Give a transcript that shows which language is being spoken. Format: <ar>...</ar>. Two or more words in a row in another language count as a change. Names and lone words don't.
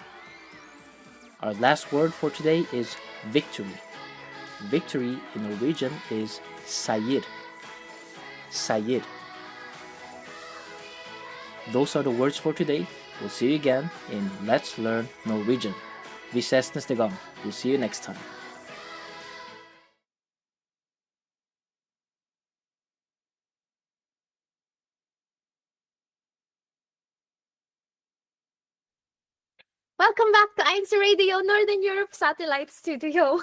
<en>Our last word for today is victory. Victory in Norwegian is seier.</en> <no>Seier.</no> <en>Those are the words for today. We'll see you again in Let's Learn Norwegian.</en> <no>Vi ses neste gang.</no> <en>We'll see you next time. Welcome back to INCRadio Northern Europe Satellite Studio.</en>